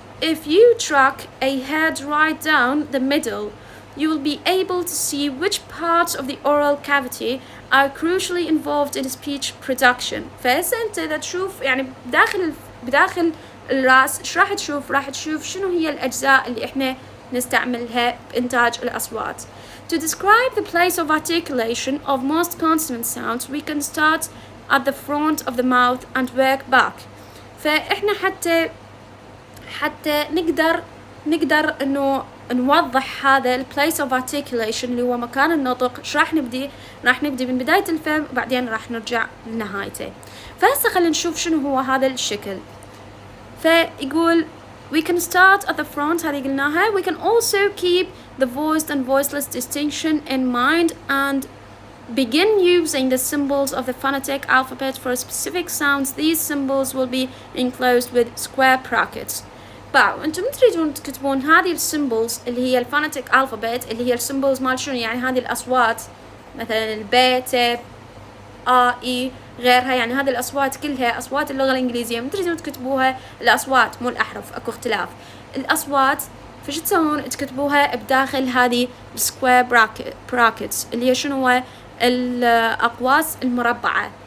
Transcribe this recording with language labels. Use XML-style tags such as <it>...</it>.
<en>if you track a head right down the middle, you will be able to see which parts of the oral cavity are crucially involved in speech production.</en> <ar>فهسه انت اذا تشوف يعني بداخل الراس ايش راح تشوف؟ راح تشوف شنو هي الأجزاء اللي احنا نستعملها بإنتاج الأصوات.</ar> <en>To describe the place of articulation of most consonant sounds, we can start at the front of the mouth and work back.</en> <ar>فاحنا حتى نقدر انه نوضح هذا ال place of articulation اللي هو مكان النطق. ايش راح نبدي من بداية الفم وبعدين راح نرجع لنهايته. فهسه خلينا نشوف شنو هو هذا الشكل. فيقول</ar> <en>we can start at the front،</en> <ar>هذه قلناها.</ar> <en>we can also keep the voiced and voiceless distinction in mind and begin using the symbols of the phonetic alphabet for specific sounds. These symbols will be enclosed with square brackets.</en> <ar>انتم تريدون تكتبون هذه السيمبلز اللي هي الفونيتيك الفابت، اللي هي السيمبلز مال شنو؟ يعني هذه الاصوات مثلا البي ت اي غيرها، يعني هذه الاصوات كلها اصوات اللغه الانجليزيه. من تريدون تكتبوها الاصوات مو الاحرف، اكو اختلاف. الاصوات فش تسوون؟ تكتبوها بداخل هذه سكوير براكتس اللي هي شنو؟ هو الاقواس المربعه.</ar>